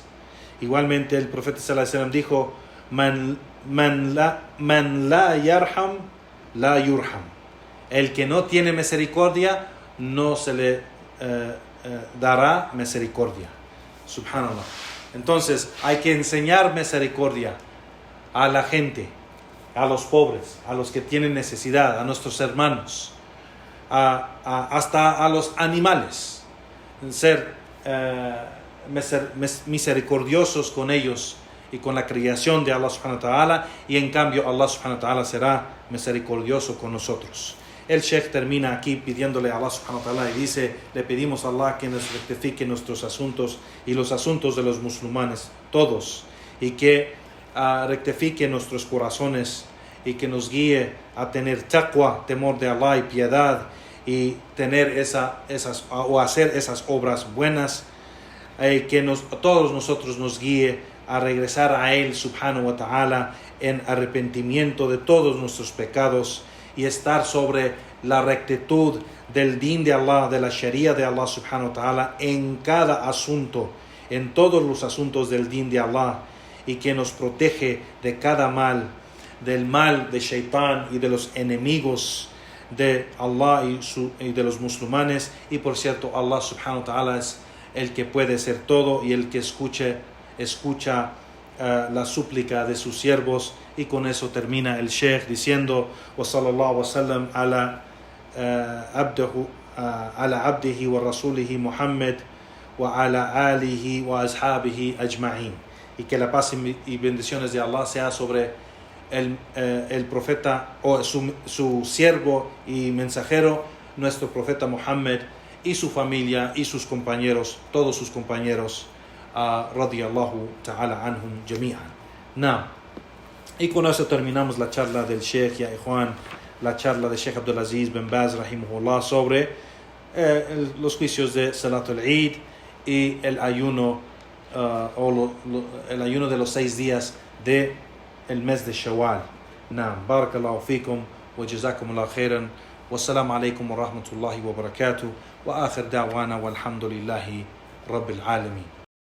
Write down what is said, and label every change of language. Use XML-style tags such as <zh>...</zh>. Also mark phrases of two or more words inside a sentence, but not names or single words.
<es>Igualmente el profeta</es> <ar>صلى الله عليه وسلم</ar> <es>dijo:</es> <ar>من لا يرحم لا يرحم.</ar> <es>El que no tiene misericordia no se le dará misericordia. Subhanallah. Entonces hay que enseñar misericordia a la gente, a los pobres, a los que tienen necesidad, a nuestros hermanos, hasta a los animales. Ser misericordiosos con ellos y con la creación de Allah</es> <ar>سبحانه وتعالى,</ar> <es>y en cambio Allah</es> <ar>سبحانه وتعالى</ar> <es>será misericordioso con nosotros. El Sheikh termina aquí pidiéndole a Allah</es> <ar>سبحانه وتعالى</ar> <es>y dice: le pedimos a Allah que nos rectifique nuestros asuntos y los asuntos de los musulmanes todos, y que rectifique nuestros corazones, y que nos guíe a tener taqwa, temor de Allah, y piedad, y tener hacer esas obras buenas, que todos nosotros nos guíe a regresar a Él</es> <ar>سبحانه وتعالى</ar> <es>en arrepentimiento de todos nuestros pecados, y estar sobre la rectitud del din de Allah, de la sharia de Allah</es> <ar>سبحانه وتعالى,</ar> <es>en cada asunto, en todos los asuntos del din de Allah, y que nos protege de cada mal, del mal de Shaitán y de los enemigos de Allah y de los musulmanes. Y por cierto, Allah</es> <ar>سبحانه وتعالى</ar> <es>es el que puede hacer todo, y el que escucha la súplica de sus siervos. Y con eso termina el Sheikh diciendo:</es> <ar>وصلى الله وسلم على عبده ورسوله محمد وعلى آله وأصحابه أجمعين.</ar> <es>Y que la paz y bendiciones de Allah sea sobre el profeta, o su siervo y mensajero, nuestro profeta Muhammad, y su familia y sus compañeros, todos sus compañeros,</es> <ar>رضي الله تعالى عنهم جميعا.</ar> <es>Y con eso terminamos la charla del Sheikh,</es> <ar>يا إخوان,</ar> <es>la charla de Sheikh Abdulaziz bin Baz rahimahullah sobre los juicios de</es> <ar>صلاة العيد</ar> <es>y el ayuno, el ayuno de los 6 días de el mes de Shawwal.</es> <ar>بارك الله فيكم وجزاكم الله خيرا. والسلام عليكم ورحمة الله وبركاته. وآخر دعوانا والحمد لله رب العالمين.</ar>